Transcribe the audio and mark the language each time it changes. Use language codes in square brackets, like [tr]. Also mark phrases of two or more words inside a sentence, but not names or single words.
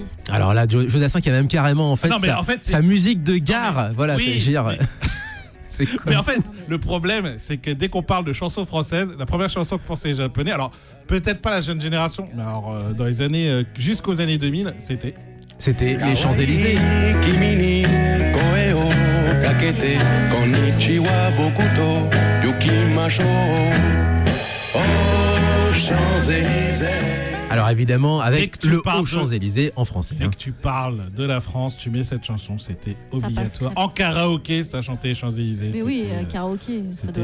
[fr] Alors là, Joe Dassin qui a même carrément sa musique de gare. Voilà, oui, c'est cool. Mais en fait, le problème, c'est que dès qu'on parle de chansons françaises, la première chanson que pensait les Japonais, alors peut-être pas la jeune génération, mais alors dans les années jusqu'aux années 2000, c'était les Champs-Élysées. [ja] 君に声をかけて こんにちは 僕と行きましょう oh Champs-Élysées. [fr] Alors évidemment, avec le haut de- Champs-Élysées en français. Dès hein. que tu parles de la France, tu mets cette chanson, c'était obligatoire. passe En karaoké, ça chantait Champs-Élysées. Mais oui, c'était, karaoké, ça c'était